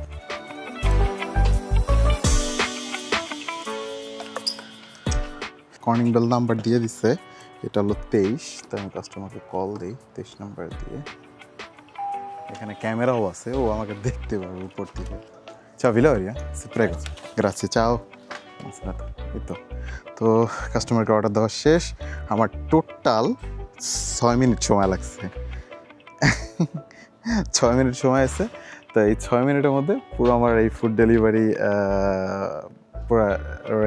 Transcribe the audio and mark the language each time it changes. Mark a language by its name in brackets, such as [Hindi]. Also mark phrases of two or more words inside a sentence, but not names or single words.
[English] calling bell number [Bangla] দিয়ে দিচ্ছে, এটা হলো 23। তো আমি কাস্টমারকে কল দিই 23 নাম্বার দিয়ে। এখানে ক্যামেরাও আছে, ও আমাকে দেখতে পারবে উপর থেকে। [Italian] Ciao Viloria, si prego. Grazie, ciao. [Bangla] এই তো কাস্টমারকে অর্ডার দেওয়া শেষ। আমার টোটাল 6 মিনিট সময় লাগছে। 6 মিনিট সময় আছে। তো এই 6 মিনিটের মধ্যে পুরো আমার এই [English] food delivery [Bangla] পুরো রাইডিংটা শেষ।